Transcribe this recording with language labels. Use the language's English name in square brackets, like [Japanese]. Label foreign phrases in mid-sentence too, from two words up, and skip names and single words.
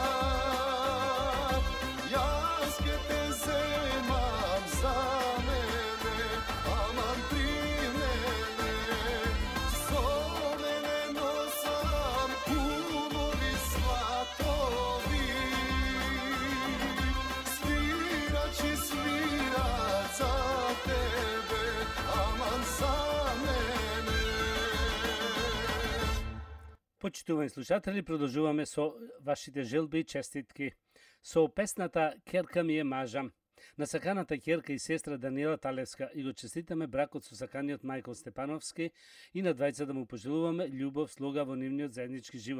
[Macedonian] јас ќе те земам за мене, аман при мене, со мене носам кумови сватови, свирачи свира за тебе, аман за мене. Почитувани слушатели, продолжуваме со вашите желби и честитки. Со песната "Керка ми е мажа" на саканата ќерка и сестра Даниела Талевска и го честитаме бракот со саканиот Мајкол Степановски и на двајца да му пожелуваме љубов, слога во нивниот заеднички живот.